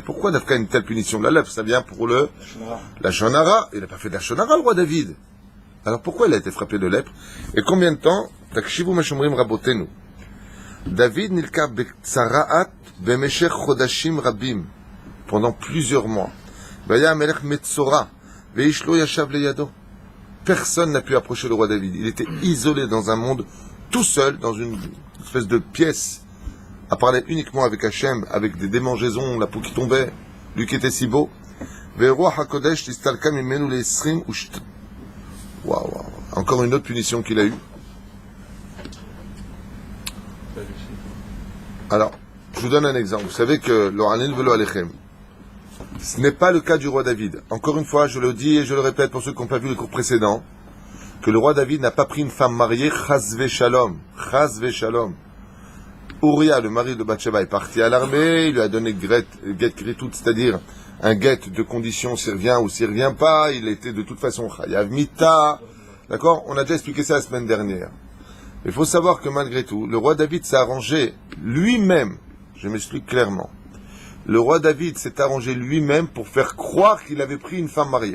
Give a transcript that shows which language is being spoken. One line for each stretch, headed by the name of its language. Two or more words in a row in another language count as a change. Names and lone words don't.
French: Pourquoi Dafka une telle punition? La lèpre, ça vient pour la shonara. Il n'a pas fait de la shonara, le roi David. Alors pourquoi il a été frappé de lèpre? Et combien de temps?
Hebrew: תקשיבו מה שאומרים רבותינו. דוד נלקה בצרעת במשך חודשים רבים.
French: Pendant plusieurs mois.
Hebrew: ויהי מלך מצורע. ואיש לא ישב לידו.
French: Personne n'a pu approcher le roi David. Il était isolé dans un monde, tout seul, dans une espèce de pièce, à parler uniquement avec Hachem, avec des démangeaisons, la peau qui tombait, lui qui était si beau. Waouh. Encore une autre punition qu'il a eue. Alors, je vous donne un exemple. Vous savez que l'Oranin
Hebrew: ולא עליכם,
French: ce n'est pas le cas du roi David. Encore une fois, je le dis et je le répète pour ceux qui n'ont pas vu les cours précédents, que le roi David n'a pas pris une femme mariée,
Hebrew: חס ושלום.
French: Uriah, le mari de Bathsheba, est parti à l'armée, il lui a donné
Hebrew: גט כריתות,
French: c'est-à-dire un get de condition s'il revient ou s'il revient pas, il était de toute façon
Hebrew: חייב מיתה,
French: d'accord? On a déjà expliqué ça la semaine dernière. Il faut savoir que malgré tout, le roi David s'est arrangé lui-même, je m'explique clairement, le roi David s'est arrangé lui-même pour faire croire qu'il avait pris une femme mariée.